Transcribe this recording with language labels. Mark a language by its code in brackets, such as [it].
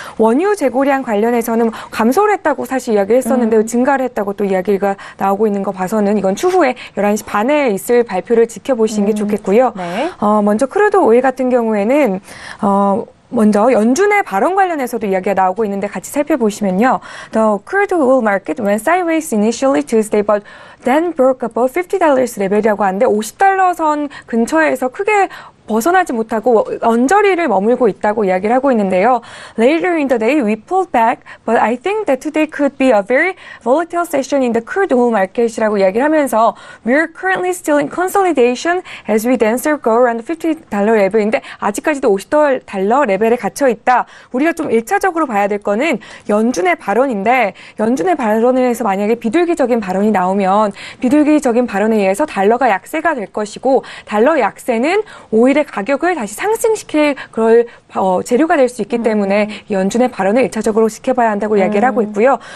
[ko] 원유 재고량 관련해서는 감소를 했다고 사실 이야기를 했었는데 증가를 했다고 또 이야기가 나오고 있는 거 봐서는 이건 추후에 11시 반에 있을 발표를 지켜보시는 게 좋겠고요. 네. 먼저 크루드 오일 같은 경우에는 먼저 연준의 발언 관련해서도 이야기가 나오고 있는데 같이 살펴보시면요. [en] The crude oil market went sideways initially Tuesday, but then broke above $50 [ko] 레벨이라고 하는데 50달러 선 근처에서 크게 벗어나지 못하고 언저리를 머물고 있다고 이야기를 하고 있는데요. [en] Later in the day, we pulled back, but I think that today could be a very volatile session in the crude oil market [ko] 이라고 이야기를 하면서 [en] we're currently still in consolidation as we then go around the $50 [ko] 레벨인데 아직까지도 $50 레벨에 갇혀 있다. 우리가 좀 1차적으로 봐야 될 거는 연준의 발언인데 연준의 발언에 의해서 만약에 비둘기적인 발언이 나오면 비둘기적인 발언에 의해서 달러가 약세가 될 것이고 달러 약세는 오히려 가격을 다시 상승시킬 그럴 재료가 될 수 있기 때문에 연준의 발언을 1차적으로 지켜봐야 한다고 이야기를 하고 있고요.